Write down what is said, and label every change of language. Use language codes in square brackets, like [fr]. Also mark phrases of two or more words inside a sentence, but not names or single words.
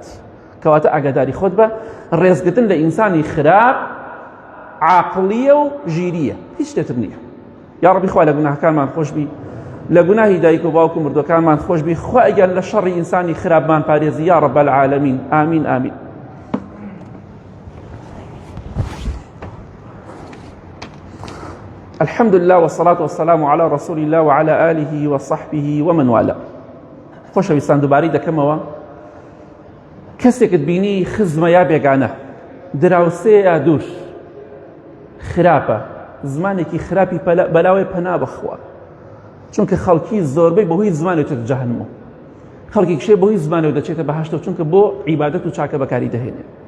[ckb] کەواتە ئاگاداری خۆت بە، ڕێزگرتن لە ئینسانی خراپ عاقڵیە و ژیریە، هیچ شتێتر نییە. یا ڕەبی خوا لە گوناهەکانمان خۆش بی، لە گوناهی دایک و باوک و مردوەکانمان خۆش بی، خوا ئەگەر لە شەڕی ئینسانی خراپمان پارێزی [ar] یا ڕەب العالەمین. [ckb] ئامین ئامین. [ar] الحمد لله والصلاة والسلام على رسول الله وعلى آله وصحبه ومن والاه. [ckb] خۆشەویستان دووبارەی دەکەمەوە. کەسێکت بینی خزمە یا بێگانە، دراوسێ یا دوور، خراپە، زمانێکی خراپی بەلاوێ پەنا بخوا، چونکە خەڵکی زۆربەی بەهۆی زمانێ دەچێتە جەهەنەمەوە، خەڵکی کشێ بەهۆی زمانێ دەچێتە بەهەشتەوە، چونکە بۆ عیبادەت و چاکە بەکاری دەهێنێ.